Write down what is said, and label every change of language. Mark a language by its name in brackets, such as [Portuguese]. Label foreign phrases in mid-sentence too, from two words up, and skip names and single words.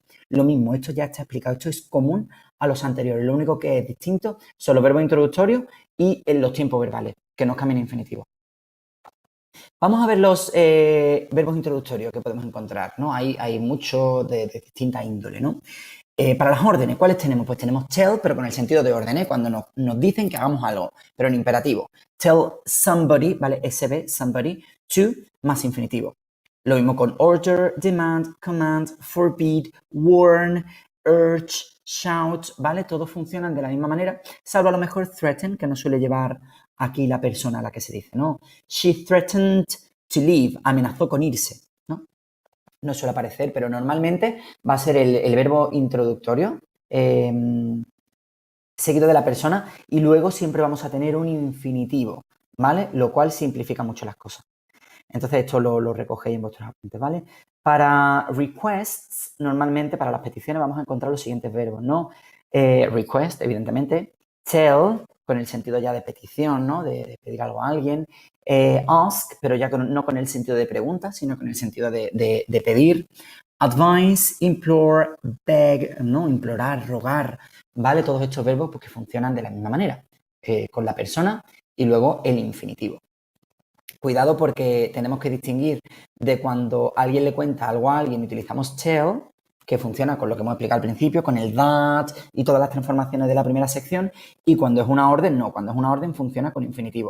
[Spanish] Lo mismo, esto ya está explicado, esto es común a los anteriores, lo único que es distinto son los verbos introductorios y en los tiempos verbales, que nos cambian a infinitivo. Vamos a ver los verbos introductorios que podemos encontrar, ¿no? Hay muchos de distinta índole, ¿no? Para las órdenes, ¿cuáles tenemos? Pues tenemos tell, pero con el sentido de orden, cuando nos dicen que hagamos algo, pero en imperativo. [English] Tell somebody, ¿vale? SB, somebody, to, [Spanish] más infinitivo. Lo mismo con [English] order, demand, command, forbid, warn, urge, shout, [Spanish] ¿vale? Todos funcionan de la misma manera, salvo a lo mejor threaten, que no suele llevar aquí la persona a la que se dice, ¿no? [English] She threatened to leave, [Spanish] amenazó con irse, ¿no? No suele aparecer, pero normalmente va a ser el verbo introductorio seguido de la persona y luego siempre vamos a tener un infinitivo, ¿vale? Lo cual simplifica mucho las cosas. Entonces esto lo recogéis en vuestros apuntes, ¿vale? Para requests, normalmente para las peticiones vamos a encontrar los siguientes verbos, ¿no? Request, evidentemente. Tell, con el sentido ya de petición, ¿no? De pedir algo a alguien. Ask, pero ya no con el sentido de pregunta, sino con el sentido de pedir. [English] Advise, implore, beg, [Spanish] ¿no? Implorar, rogar, ¿vale? Todos estos verbos pues, que funcionan de la misma manera, con la persona y luego el infinitivo. Cuidado porque tenemos que distinguir de cuando alguien le cuenta algo a alguien y utilizamos tell, que funciona con lo que hemos explicado al principio, con el that y todas las transformaciones de la primera sección, y cuando es una orden, no, cuando es una orden funciona con infinitivo.